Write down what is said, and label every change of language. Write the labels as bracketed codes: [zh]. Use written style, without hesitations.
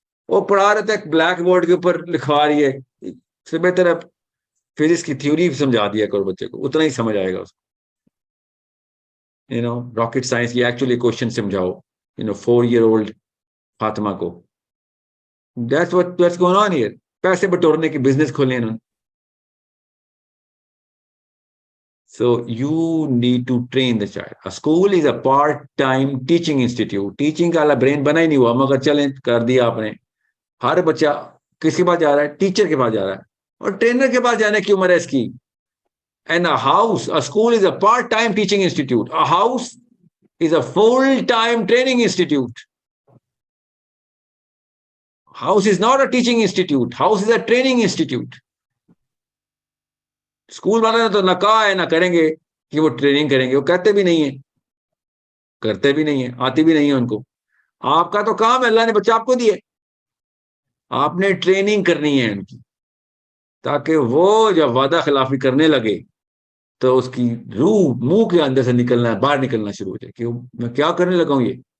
[ur] وہ پڑھا رہتا ہے بلیک بورڈ کے اوپر لکھوا رہی ہے, اس سے بہتر فزکس کی تھیوری سمجھا دیا کرو بچے کو, اتنا ہی سمجھ آئے گا اس کو. راکٹ سائنس کی ایکچولی کوشچن سمجھاؤ 4-year-old فاطمہ کو. [en] That's going on here. [ur] پیسے بٹورنے کی بزنس کھولے انہوں نے. [en] So you need to train the child. A school is a part-time teaching institute. [ur] Teaching کا برین بنا ہی نہیں ہوا, مگر چلیں کر دیا آپ نے. ہر بچہ کس کے پاس جا رہا ہے؟ ٹیچر کے پاس جا رہا ہے, اور ٹرینر کے پاس جانے کی عمر ہے اس کی. [en] And a school is a part-time teaching institute. A house is a full-time training institute. House is not a teaching institute. House is a training institute. [ur] School والے نے تو نہ کہا ہے نہ کریں گے کہ وہ ٹریننگ کریں گے, وہ کہتے بھی نہیں ہیں, کرتے بھی نہیں ہیں, آتی بھی نہیں ہے ان کو. آپ کا تو کام ہے, اللہ نے بچہ آپ کو دیا, آپ نے ٹریننگ کرنی ہے ان کی, تاکہ وہ جب وعدہ خلافی کرنے لگے تو اس کی روح منہ کے اندر سے نکلنا, باہر نکلنا شروع ہو جائے کہ میں کیا کرنے لگا ہوں یہ.